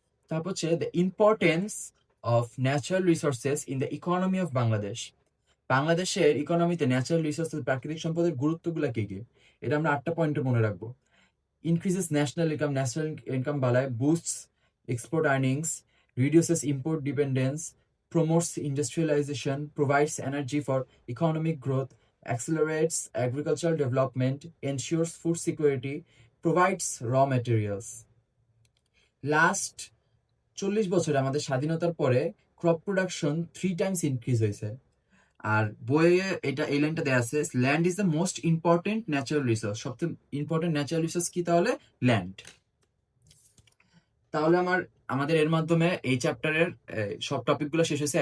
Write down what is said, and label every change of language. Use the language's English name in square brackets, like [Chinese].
[Bangla] তারপর হচ্ছে [English] The importance of natural resources in the economy of Bangladesh. [Bangla] বাংলাদেশের ইকোনমিতে ন্যাচারাল রিসোর্সেস, প্রাকৃতিক সম্পদের গুরুত্বগুলো কি কি, এটা আমরা 8টা পয়েন্টে মনে রাখবো। [English] increases national income, [Bangla] national income বাড়ায়, [English] Boosts export earnings, reduces import dependence, promotes industrialization, provides energy for economic growth, accelerates agricultural development, ensures food security, provides raw materials. [Bangla] Last 40 বছরে আমাদের স্বাধীনতার পরে ক্রপ প্রোডাকশন 3 টাইমস ইনক্রিজ হয়েছে। আর বইয়ে এটা এই লাইনটা দেওয়া আছে, [English] Land is the most important natural resource. [Bangla] সবচেয়ে ইম্পর্টেন্ট ন্যাচারাল রিসোর্স কি? তাহলে ল্যান্ড। তাহলে আমাদের এর মাধ্যমে এই চ্যাপ্টারের সব টপিকগুলো শেষ হয়েছে।